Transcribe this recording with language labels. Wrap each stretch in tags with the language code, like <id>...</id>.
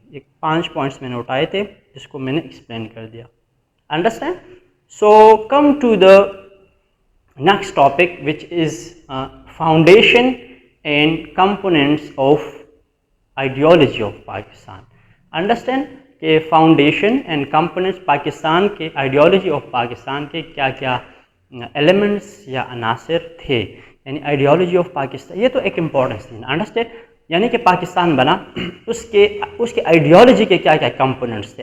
<ur>ایک 5 پوائنٹس میں نے اٹھائے تھے جس کو میں نے ایکسپلین کر دیا.</ur> <en>Understand. So come to the next topic, which is foundation and components of ideology of Pakistan.</en> <ur>Understand کہ</ur> <en>foundation and components</en> <ur>پاکستان کے, آئیڈیالوجی آف پاکستان کے کیا کیا ایلیمنٹس یا عناصر تھے. یعنی آئیڈیالوجی آف پاکستان یہ تو ایک امپورٹنس تھی. انڈرسٹینڈ. یعنی کہ پاکستان بنا اس کے آئیڈیالوجی کے کیا کیا کمپوننٹس تھے.</ur>